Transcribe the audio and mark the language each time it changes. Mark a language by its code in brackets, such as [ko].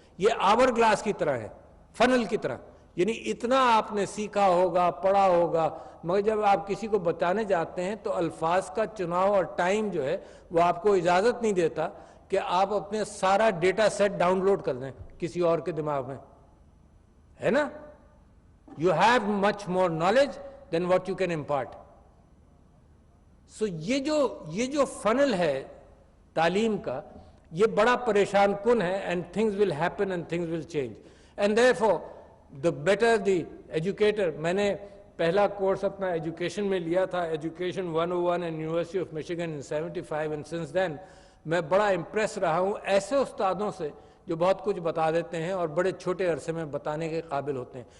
[hi] ये our glass की तरह है, फनल की तरह, यानी इतना आपने सीखा होगा, पढ़ा होगा, मगर जब आप किसी को बताने जाते हैं तो अल्फाज का चुनाव और टाइम जो है वो आपको इजाज़त नहीं देता कि आप अपने सारा डेटा सेट डाउनलोड कर दें किसी और के दिमाग में, है ना. [en] You have much more knowledge than what you can impart. So [hi] ये जो funnel है तालीम का, ये बड़ा परेशान कुन है, [en] and things will happen and things will change. And therefore, the better the educator, [hi] मैंने पहला कोर्स अपना एजुकेशन में लिया था, education 101 [en] in University of Michigan in 75, and since then [hi] मैं बड़ा इम्प्रेस रहा हूँ ऐसे उस्तादों से जो बहुत कुछ बता देते हैं और बड़े छोटे अरसे में बताने के काबिल होते हैं.